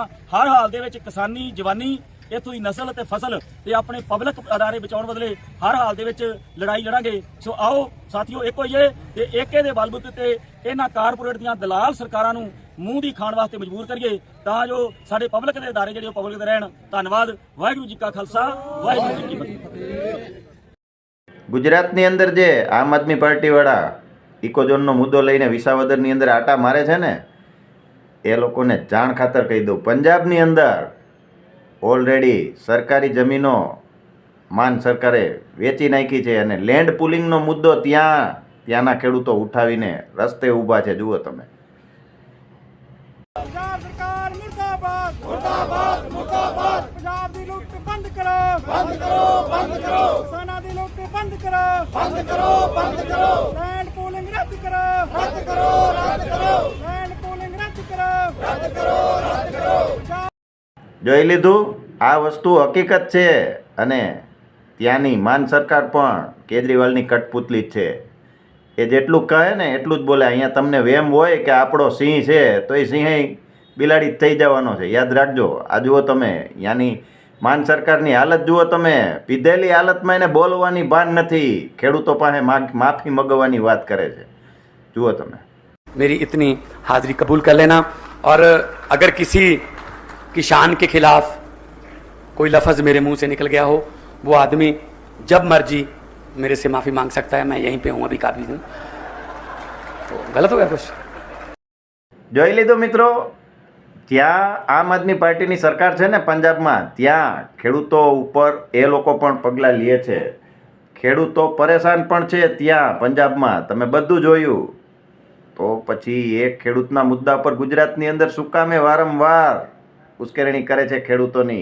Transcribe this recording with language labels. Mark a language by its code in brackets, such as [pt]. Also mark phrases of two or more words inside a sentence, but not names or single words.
[pa] ਹਰ ਹਾਲ ਦੇ ਵਿੱਚ ਕਿਸਾਨੀ ਜਵਾਨੀ, ਇੱਥੋਂ ਦੀ ਨਸਲ ਤੇ ਫਸਲ ਤੇ ਆਪਣੇ ਪਬਲਿਕ ਅਦਾਰੇ ਬਚਾਉਣ ਬਦਲੇ ਹਰ ਹਾਲ ਦੇ ਵਿੱਚ ਲੜਾਈ ਲੜਾਂਗੇ। ਸੋ ਆਓ ਸਾਥੀਓ, ਇੱਕ ਹੋਈਏ ਤੇ ਏਕੇ ਦੇ ਬਲਬੂਤੇ ਤੇ ਇਹਨਾਂ ਕਾਰਪੋਰੇਟ ਦੀਆਂ ਦਲਾਲ ਸਰਕਾਰਾਂ ਨੂੰ ਮੂੰਹ ਦੀ ਖਾਣ ਵਾਸਤੇ ਮਜਬੂਰ ਕਰੀਏ ਤਾਂ ਜੋ ਸਾਡੇ ਪਬਲਿਕ ਦੇ ਅਦਾਰੇ ਜਿਹੜੇ ਉਹ ਪਬਲਿਕ ਦੇ ਰਹਿਣ। ਧੰਨਵਾਦ। ਵਾਹਿਗੁਰੂ ਜੀ ਕਾ ਖਾਲਸਾ, ਵਾਹਿਗੁਰੂ ਜੀ ਕੀ ફતેહ। [gu] ગુજરાતની અંદર જે આમ આદમી પાર્ટીવાળા ઇકોઝોનનો મુદ્દો લઈને વિસાવદરની અંદર આટા મારે છે ને, એ લોકોને જાણ ખાતર કહી દઉં, પંજાબની અંદર ઓલરેડી સરકારી જમીનો માન સરકારે વેચી નાખી છે અને લેન્ડ પુલિંગનો મુદ્દો ત્યાંના ખેડૂતો ઉઠાવીને રસ્તે ઊભા છે. જુઓ તમે. [pa] ਪੰਜਾਬ ਸਰਕਾਰ ਮੁਰਦਾਬਾਦ, ਮੁਰਦਾਬਾਦ, ਮੁਰਦਾਬਾਦ। ਪੰਜਾਬ ਦੀ ਲੁੱਟ ਬੰਦ ਕਰੋ, ਬੰਦ ਕਰੋ, ਬੰਦ ਕਰੋ। ਕਿਸਾਨਾਂ ਦੀ ਲੁੱਟ ਬੰਦ ਕਰੋ, ਬੰਦ ਕਰੋ, ਬੰਦ ਕਰੋ। [en] land pooling [pa] ਰੱਦ ਕਰੋ, ਰੱਦ ਕਰੋ, ਰੱਦ ਕਰੋ। [en] land pooling [pa] ਰੱਦ ਕਰੋ, ਰੱਦ ਕਰੋ, ਰੱਦ ਕਰੋ। [gu] જોઈ લીધું. આ વસ્તુ હકીકત છે અને ત્યાંની માન સરકાર પણ કેજરીવાલની કઠપૂતલી જ છે. એ જેટલું કહે ને એટલું જ બોલે. અહીંયા તમને વેમ હોય કે આપણો સિંહ છે તો એ સિંહ બિલાડી જ થઈ જવાનો છે, યાદ રાખજો. આ જુઓ તમે, ત્યાંની માન સરકારની હાલત જુઓ તમે. પીધેલી હાલતમાં એને બોલવાની ભાન નથી, ખેડૂતો પાસે માફી મગવાની વાત કરે છે. જુઓ તમે. [hi] मेरी इतनी हाजिरी कबूल कर लेना और अगर किसी किसान के खिलाफ कोई लफ्ज़ मेरे मुंह से निकल गया हो, वो आदमी जब मर्जी मेरे से माफ़ी मांग सकता है। मैं यहीं पे हूँ, अभी काबिल हूँ। तो गलत हो गया कुछ? [gu] જોઈ લીધું મિત્રો. ત્યાં આમ આદમી પાર્ટીની સરકાર છે ને પંજાબમાં, ત્યાં ખેડૂતો ઉપર એ લોકો પણ પગલાં લે છે. ખેડૂતો પરેશાન પણ છે ત્યાં પંજાબમાં, તમે બધું જોયું. તો પછી એક ખેડૂતના મુદ્દા પર ગુજરાતની અંદર શું કામે વારંવાર ઉશ્કેરણી કરે છે ખેડૂતોની.